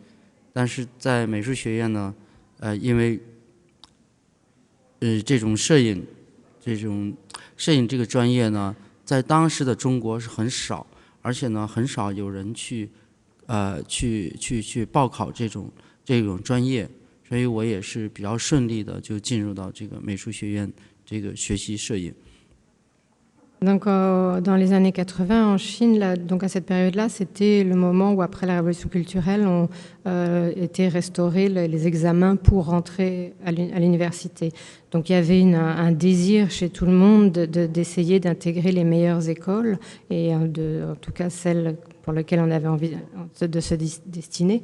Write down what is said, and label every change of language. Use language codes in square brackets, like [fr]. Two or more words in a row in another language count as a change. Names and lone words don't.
[zh] 但是在美术学院呢，因为这种摄影这个专业呢，在当时的中国是很少，而且呢很少有人去报考这种专业，所以我也是比较顺利的就进入到这个美术学院这个学习摄影。 [fr] Donc, dans les années 80, en Chine, là, donc à cette période-là, c'était le moment où, après la révolution culturelle, ont été restaurés les examens pour rentrer à l'université. Donc, il y avait un désir chez tout le monde d'essayer d'intégrer les meilleures écoles, et en tout cas celles pour lesquelles on avait envie de se destiner.